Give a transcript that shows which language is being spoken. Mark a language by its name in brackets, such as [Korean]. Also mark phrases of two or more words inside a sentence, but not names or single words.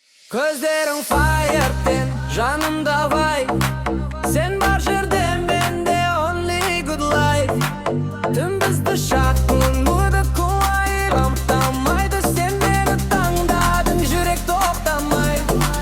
[Kazakh] Көздерің фаерден, жанымда вай. Сен бар жерде менде [English] only good life. [Kazakh] Түн бізді шақырады, қалай ұйықтамайды? Сен мені таңдадың, жүрек тоқтамайды.